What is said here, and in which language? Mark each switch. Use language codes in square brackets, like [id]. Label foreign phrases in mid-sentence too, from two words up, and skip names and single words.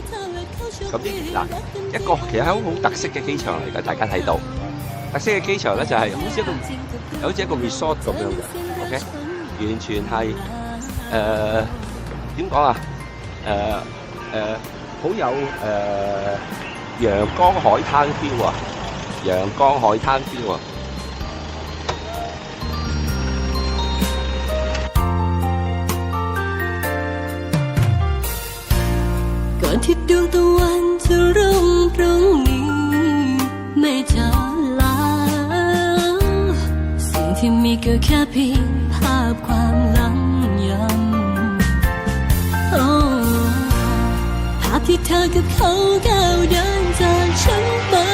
[yue] 咁呢嗱一個其實係好特色嘅機場嚟嘅，大家睇到特色嘅機場咧就係好似一個 resort 咁樣嘅 ，OK， 完全係點講啊？好有陽光海灘 feel 啊，陽光海灘 feel 啊！ [th] ก่อนที่ดวงตะวันจะรุ่งตรงนี้ไม่จะลาสิ่งที่มีก็แค่เพียงภาพความหลังย้ำภาพที่เธอกับเขาก้าวเดินจากฉันไป